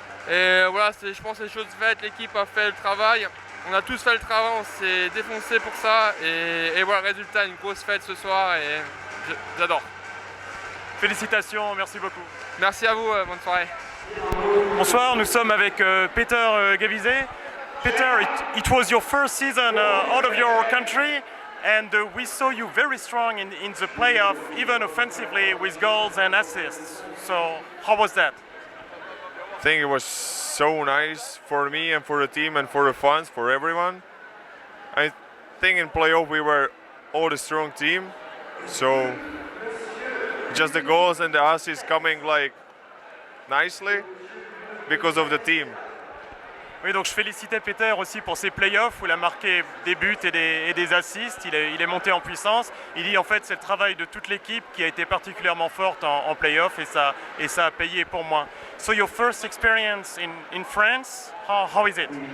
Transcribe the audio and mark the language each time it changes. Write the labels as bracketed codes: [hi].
[fr] Et voilà, je pense que les choses faites, l'équipe a fait le travail, on a tous fait le travail, on s'est défoncé pour ça, et voilà, résultat, une grosse fête ce soir, et j'adore. Félicitations, merci beaucoup. Merci à vous, bonne soirée. Bonsoir, nous sommes avec Peter Gavizet. [en] Peter, it was your first season out of your country, and we saw you very strong in the playoff, even offensively with goals and assists. So, how was that? I think it was so nice for me and for the team and for the fans, for everyone. I think in playoff we were all a strong team, so just the goals and the assists coming like nicely because of the team. [fr] Oui, donc je félicitais Peter aussi pour ses playoffs où il a marqué des buts et des assists. Il est monté en puissance. Il dit en fait c'est le travail de toute l'équipe qui a été particulièrement forte en playoff et ça a payé pour moi. [en] So your first experience in France, how is it?